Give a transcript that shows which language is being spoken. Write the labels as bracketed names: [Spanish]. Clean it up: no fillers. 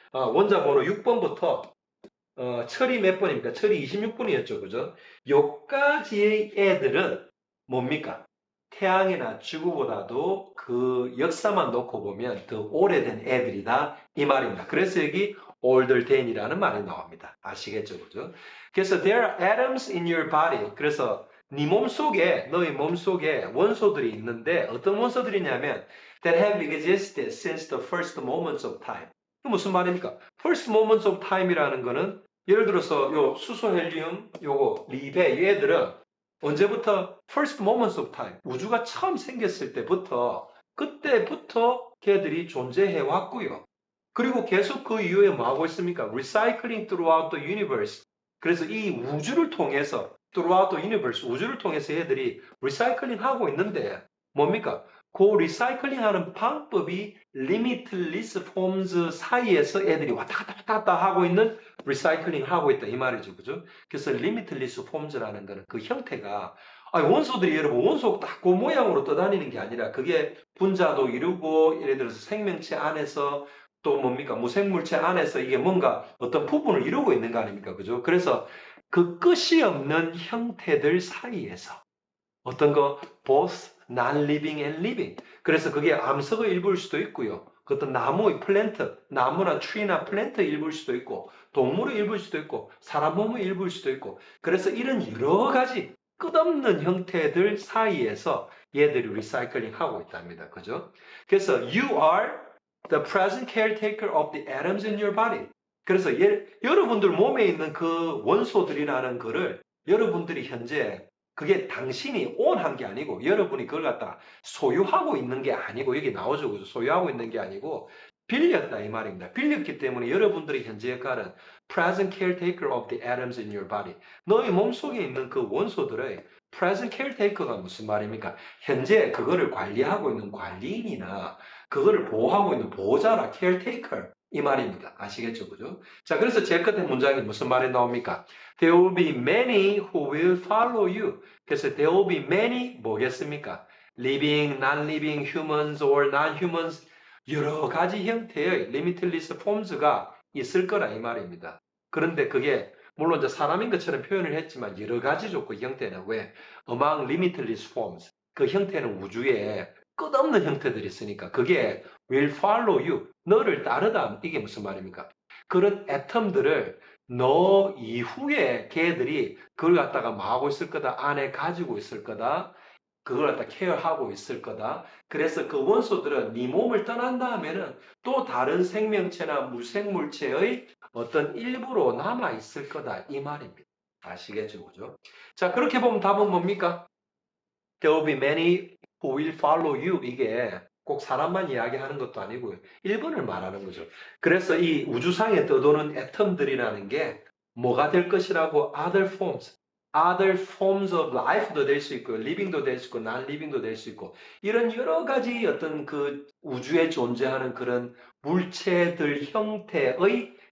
[Korean] 원자 번호 6번부터 철이 몇 번입니까? 철이 26번이었죠. 그죠? 요까지의 애들은 뭡니까? 태양이나 지구보다도 그 역사만 놓고 보면 더 오래된 애들이다. 이 말입니다. 그래서 여기 older than이라는 말이 나옵니다. 아시겠죠? 그죠? 그래서 [English] there are atoms in your body. [Korean] 그래서 네 몸속에, 너의 몸속에 원소들이 있는데 어떤 원소들이냐면 [English] that have existed since the first moments of time. [Korean] 무슨 말입니까? [English] first moments of time [Korean] 이라는 거는 예를 들어서 요 수소, 헬륨, 요거 리베 얘들은 언제부터 first moments of time 우주가 처음 생겼을 때부터 그때부터 걔들이 존재해 왔고요. 그리고 계속 그 이후에 뭐 하고 있습니까? [English] Recycling throughout the universe. [Korean] 그래서 이 우주를 통해서 [English] throughout the universe [Korean] 우주를 통해서 얘들이 리사이클링 하고 있는데 뭡니까? 그 리사이클링 하는 방법이 [English] limitless forms [Korean] 사이에서 애들이 왔다 갔다 하고 있는 리사이클링 하고 있다 이 말이죠. 그죠? 그래서 limitless forms라는 거는 그 형태가 원소들이 여러분 원소 딱 그 모양으로 떠다니는 게 아니라 그게 분자도 이루고 예를 들어서 생명체 안에서 또 뭡니까? 무생물체 안에서 이게 뭔가 어떤 부분을 이루고 있는 거 아닙니까? 그죠? 그래서 그 끝이 없는 형태들 사이에서 어떤 거 [English] both non-living and living. [Korean] 그래서 그게 암석의 일부일 수도 있고요. 그 어떤 나무의 플랜트, 나무나 트리나 플랜트 일부일 수도 있고 동물의 일부일 수도 있고 사람 몸의 일부일 수도 있고 그래서 이런 여러 가지 끝없는 형태들 사이에서 얘들이 리사이클링 하고 있답니다. 그죠? [English] 그래서 you are the present caretaker of the atoms in your body. [Korean] 그래서 여러분들 몸에 있는 그 원소들이라는 거를 여러분들이 현재 그게 당신이 온한 게 아니고 여러분이 그걸 갖다 소유하고 있는 게 아니고 여기 나오죠. 그죠? 소유하고 있는 게 아니고 빌렸다 이 말입니다. 빌렸기 때문에 여러분들의 현재 역할은 [English] present caretaker of the atoms in your body. [Korean] 너의 몸속에 있는 그 원소들의 [English] present caretaker [Korean] 가 무슨 말입니까? 현재 그거를 관리하고 있는 관리인이나 그거를 보호하고 있는 보호자라 caretaker 이 말입니다. 아시겠죠? 그죠? 자, 그래서 제 끝에 문장이 무슨 말이 나옵니까? [English] There will be many who will follow you. [Korean] 그래서 [English] there will be many [Korean] 뭐겠습니까? [English] living, non-living humans or non-humans [Korean] 여러 가지 형태의 [English] limitless forms [Korean] 가 있을 거라 이 말입니다. 그런데 그게 물론 이제 사람인 것처럼 표현을 했지만 여러 가지죠. 그 형태는 왜? [English] among limitless forms. [Korean] 그 형태는 우주에 끝없는 형태들이 있으니까 그게 [English] will follow you. [Korean] 너를 따르다. 이게 무슨 말입니까? 그런 애텀들을 너 이후에 걔들이 그걸 갖다가 뭐 하고 있을 거다. 안에 가지고 있을 거다. 그걸 갖다 케어하고 있을 거다. 그래서 그 원소들은 네 몸을 떠난 다음에는 또 다른 생명체나 무생물체의 어떤 일부로 남아 있을 거다. 이 말입니다. 아시겠죠? 그죠? 자, 그렇게 보면 답은 뭡니까? [English] There will be many who will follow you. [Korean] 이게 꼭 사람만 이야기하는 것도 아니고요. 1번을 말하는 거죠. 그래서 이 우주상에 떠도는 애텀들이라는 게 뭐가 될 것이라고 [English] other forms of life [Korean] 도 될 수 있고, living도 될 수 있고, non-living도 될 수 있고, 이런 여러 가지 어떤 그 우주에 존재하는 그런 물체들 형태의